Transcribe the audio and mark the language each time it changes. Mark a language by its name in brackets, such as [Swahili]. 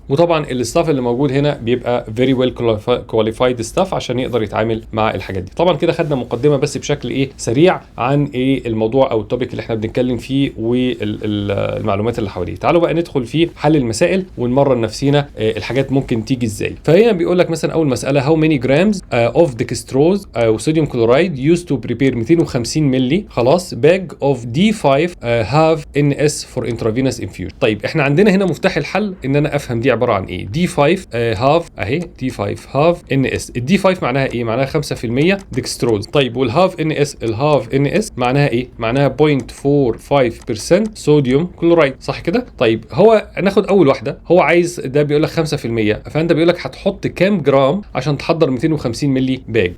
[Arabic] وطبعا الاستاف اللي موجود هنا بيبقى فيري ويل كواليفايد ستاف عشان يقدر يتعامل مع الحاجات دي. طبعا كده خدنا مقدمه بس بشكل سريع عن الموضوع او التوبيك اللي احنا بنتكلم فيه والمعلومات اللي حواليه. تعالوا بقى ندخل في حل المسائل ونمرن نفسينا الحاجات ممكن تيجي ازاي. فهنا بيقول لك مثلا اول مساله [English] how many grams of dextrose او sodium chloride used to prepare 250 [Arabic] مللي خلاص [English] bag of D5 have NS for intravenous infusion. [Arabic] طيب احنا عندنا هنا مفتاح الحل ان انا افهم دي عباره عن ايه. D5 have اهي D5 have NS. الدي 5 معناها ايه؟ معناها 5% ديكستروز. طيب والهاف ان اس معناها ايه؟ معناها 0.45% صوديوم كلورايد، صح كده؟ طيب هو ناخد اول واحده، هو عايز ده بيقول لك 5%، فانت بيقول لك هتحط كام جرام عشان تحضر 250 250 مللي باج.